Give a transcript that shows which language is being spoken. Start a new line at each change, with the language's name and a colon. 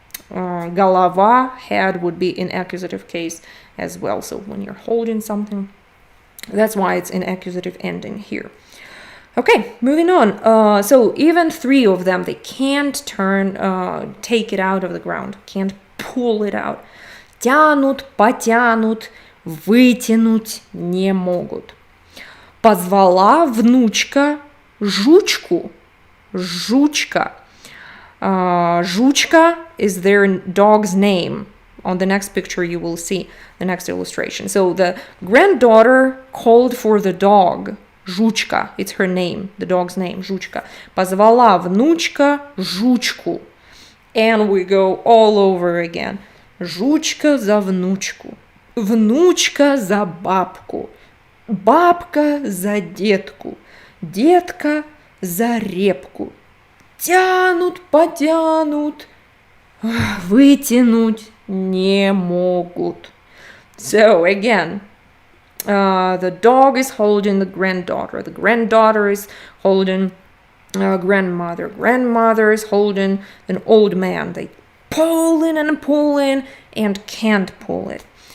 English: Голова, head would be in accusative case as well. So when you're holding something, that's why it's in accusative ending here. Okay, moving on. So even three of them, they can't take it out of the ground, can't pull it out.
Russian: Тянут, потянут, вытянуть не могут. Позвала внучка жучку. Жучка.
English: Жучка is their dog's name. On the next picture, you will see the next illustration. So the granddaughter called for the dog. Жучка, it's her name, the dog's name, Жучка.
Russian: Позвала внучка жучку.
English: And we go all over again.
Russian: Жучка за внучку. Внучка за бабку. Бабка за детку. Детка за репку. Тянут, потянут, Вытянуть не могут.
English: So again, the dog is holding the granddaughter. The granddaughter is holding grandmother. Grandmother is holding an old man. They pulling and pulling and can't pull it.